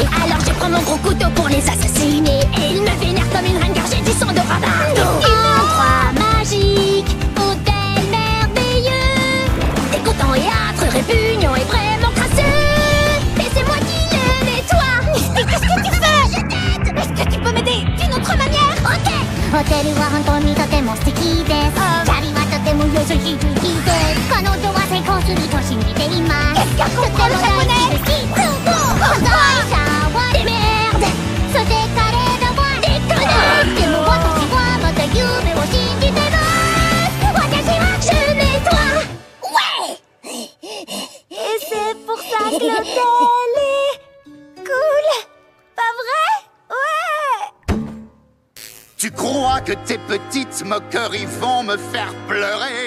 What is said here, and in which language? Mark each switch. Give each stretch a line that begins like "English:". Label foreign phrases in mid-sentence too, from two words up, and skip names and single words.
French: Alors je prends mon gros couteau pour les assassiner. Et ils me vénèrent comme une reine car j'ai du sang de rabbin. Une endroit magique, hôtel merveilleux. Dégoûtant et âpre, répugnant et vraiment crasseux. Mais c'est moi qui le nettoie. Mais qu'est-ce que tu fais? Je t'aide. Est-ce que tu peux m'aider d'une autre manière? Ok.
Japanese: ホテルは本当にとても素敵です。チャリはとても優しいです。彼女は成功すると信じています。とても大好きです。会社はデメーデ。そして彼らはデカナ。でも私はまた夢を信じてます。私は
French: je nettoie. Ouais. Et c'est pour ça que l'hôtel est cool. Pas vrai? Ouais. Tu crois que tes petites moqueries vont me faire pleurer?